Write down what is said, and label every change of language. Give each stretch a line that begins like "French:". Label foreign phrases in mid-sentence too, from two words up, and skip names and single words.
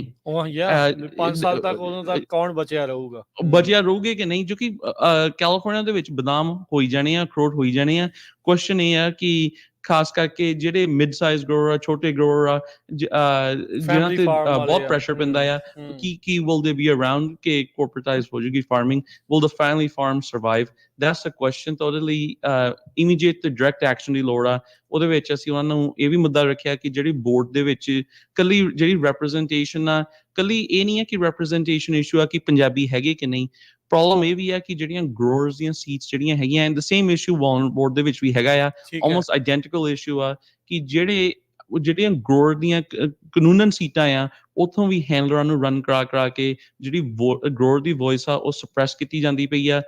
Punjabi: 5 ਸਾਲ ਤੱਕ ਉਦੋਂ ਤੱਕ ਕੌਣ ਬਚਿਆ ਰਹੂਗੇ ਕਿ ਨਹੀਂ, ਜੋ ਕਿ ਕੈਲੀਫੋਰਨੀਆ ਦੇ ਵਿੱਚ ਬਦਾਮ ਹੋਈ ਜਾਣੇ ਆ, ਅਖਰੋਟ ਹੋਈ ਜਾਣੇ ਆ। ਕੁਐਸਚਨ ਇਹ ਆ ਕਿ ਖਾਸ ਕਰਕੇ ਜਿਹੜੇ
English: mid size grower
Punjabi: ਆ, ਛੋਟੇ ਗਰੋਅਰ ਆ, ਜਿਹਨਾਂ ਤੇ ਬਹੁਤ ਪ੍ਰੈਸ਼ਰ ਪੈਂਦਾ ਆ, ਕੀ
English: will they be around
Punjabi: ਕਿ corporatized ਹੋ ਜੂਗੀ ਫਾਰਮਿੰਗ,
English: will the family farm survive? That's the question।
Punjabi: ਤਾਂ ਉਹਦੇ ਲਈ immediate ਤੇ
English: direct action
Punjabi: ਦੀ ਲੋੜ ਆ। ਉਹਦੇ ਵਿੱਚ ਅਸੀਂ ਉਹਨਾਂ ਨੂੰ ਇਹ ਵੀ ਮੁੱਦਾ ਰੱਖਿਆ ਕਿ ਜਿਹੜੀ ਬੋਰਡ ਦੇ ਵਿੱਚ ਕੱਲੀ ਜਿਹੜੀ ਰੈਪਰੈਜ਼ੈਂਟੇਸ਼ਨ ਆ, ਕੱਲੀ ਇਹ ਨਹੀਂ ਹੈ ਕਿ
English: representation issue
Punjabi: ਆ ਕਿ ਪੰਜਾਬੀ ਹੈਗੇ ਕਿ ਨਹੀਂ। ਪ੍ਰੋਬਲਮ ਇਹ ਵੀ ਆ ਕਿ ਜਿਹੜੀਆਂ ਗਰੋਅਰਸ ਦੀਆਂ ਸੀਟਸ ਜਿਹੜੀਆਂ ਹੈਗੀਆਂ,
English: and the same issue board
Punjabi: ਦੇ ਵਿੱਚ ਵੀ ਹੈਗਾ ਆ,
English: almost identical issue
Punjabi: ਆ ਕਿ ਜਿਹੜੀਆਂ ਗਰੋਅਰ ਦੀਆਂ ਕਾਨੂੰਨਨ ਸੀਟਾਂ ਆ, ਉੱਥੋਂ ਵੀ ਹੈਂਡਲਰਾਂ ਨੂੰ ਰਨ ਕਰਾ ਕੇ ਜਿਹੜੀ ਗਰੋਅਰ ਦੀ ਵੌਇਸ ਆ ਉਹ ਸਪਰੈਸ ਕੀਤੀ ਜਾਂਦੀ ਪਈ ਆ।